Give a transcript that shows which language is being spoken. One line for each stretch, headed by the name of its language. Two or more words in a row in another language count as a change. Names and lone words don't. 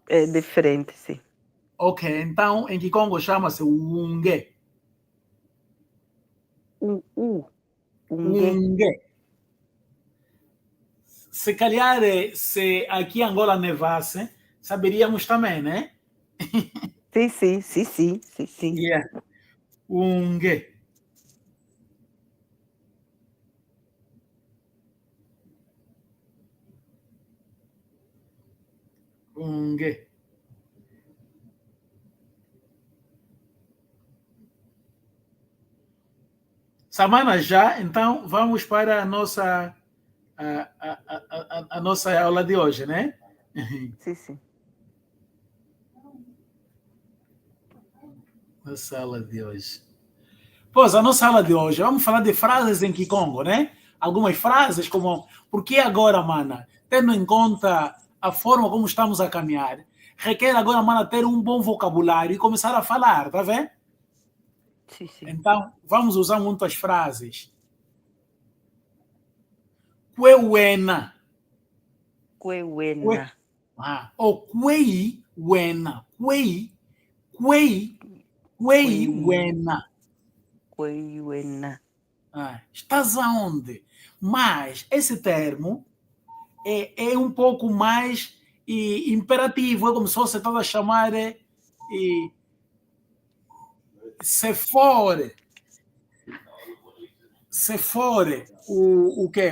Portuguese: É diferente, sim. Ok, então em Kikongo chama-se ungue. Ungue. Ungue. se calhar, se aqui em Angola nevasse, saberíamos também, né? Sim, sim, sim, sim, sim, sim. Yeah. Ungue. Ungue. Samana já, então vamos para a nossa aula de hoje, né? Sim, sim. Nossa aula de hoje. Pois, a nossa aula de hoje, vamos falar de frases em Kikongo, né? Algumas frases como, porque agora, mana, tendo em conta a forma como estamos a caminhar, requer agora, mana, ter um bom vocabulário e começar a falar, tá vendo? Sim, sim. Então, vamos usar muitas frases. Kwewena. Queuena.
Kongo: Ou kwei wena. Kwei wena.
Portuguese: Queuena. Estás aonde? Mas esse termo é um pouco mais imperativo, é como se você estava a chamar se for o quê?